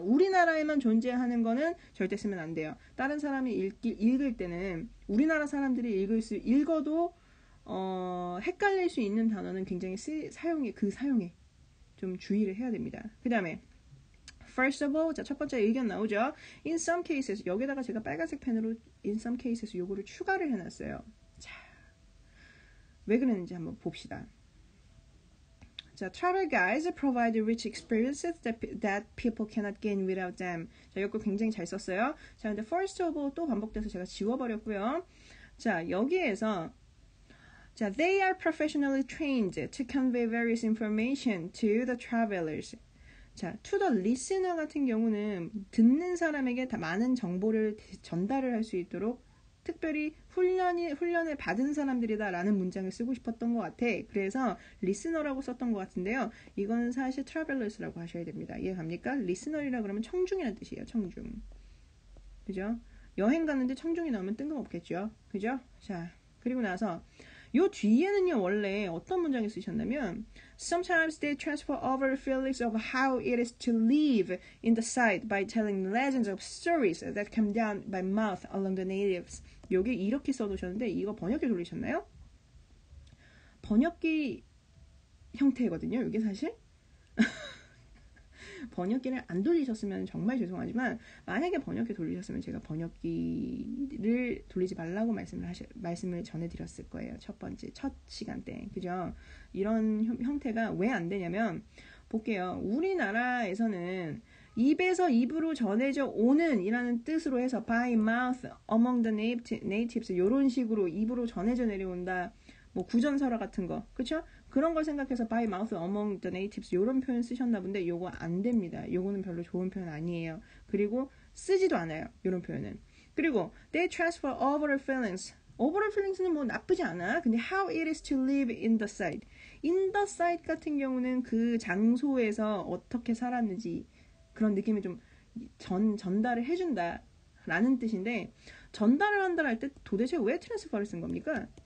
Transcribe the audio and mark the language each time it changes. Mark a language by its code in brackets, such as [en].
[ko] 우리나라에만 존재하는 거는 절대 쓰면 안 돼요. 다른 사람이 읽을 때는 우리나라 사람들이 읽어도 헷갈릴 수 있는 단어는 굉장히 사용에 좀 주의를 해야 됩니다. 그 다음에 [en] First of all, [ko] 자, 첫 번째 의견 나오죠. [en] In some cases, [ko] 여기다가 제가 빨간색 펜으로 [en] in some cases [ko] 요거를 추가를 해놨어요. 자, 왜 그랬는지 한번 봅시다. [en] 자, travel guides provide rich experiences that people cannot gain without them. [ko] 자, 이거 굉장히 잘 썼어요. 자, 근데 [en] first of all [ko] 또 반복돼서 제가 지워버렸고요. [en] 자, 여기에서 자, they are professionally trained to convey various information to the travelers. [ko] 자, [en] to the listener [ko] 같은 경우는 듣는 사람에게 다 많은 정보를 전달을 할 수 있도록 특별히 훈련을 받은 사람들이다라는 문장을 쓰고 싶었던 것 같아. 그래서 listener라고 썼던 것 같은데요. 이건 사실 travelers라고 하셔야 됩니다. 이해 갑니까? listener이라 그러면 청중이라는 뜻이에요. 청중. 그죠? 여행 갔는데 청중이 나오면 뜬금없겠죠. 그죠? 자, 그리고 나서 요 뒤에는요 원래 어떤 문장을 쓰셨냐면 [en] Sometimes they transfer over feelings of how it is to live in the site by telling legends of stories that come down by mouth along the natives. [ko] 여기 이렇게 써두셨는데 이거 번역기 돌리셨나요? 번역기 형태거든요. 이게 사실 번역기를 안 돌리셨으면 정말 죄송하지만 만약에 번역기 돌리셨으면 제가 번역기를 돌리지 말라고 말씀을 전해드렸을 거예요. 첫 시간 때. 그죠? 이런 형태가 왜 안 되냐면 볼게요. 우리나라에서는 입에서 입으로 전해져 오는 이라는 뜻으로 해서 [en] by mouth among the natives [ko] 이런 식으로 입으로 전해져 내려온다. 뭐 구전설화 같은 거. 그쵸? 그런 걸 생각해서 [en] by mouth among the natives [ko] 이런 표현 쓰셨나 본데 요거 안 됩니다. 요거는 별로 좋은 표현 아니에요. 그리고 쓰지도 않아요. 이런 표현은. 그리고 [en] they transfer overall feelings. overall feelings [ko] 는 뭐 나쁘지 않아. 근데 [en] how it is to live in the site. in the site [ko] 같은 경우는 그 장소에서 어떻게 살았는지 그런 느낌이 좀 전달을 해준다 라는 뜻인데 전달을 한다 할 때 도대체 왜 transfer를 쓴 겁니까?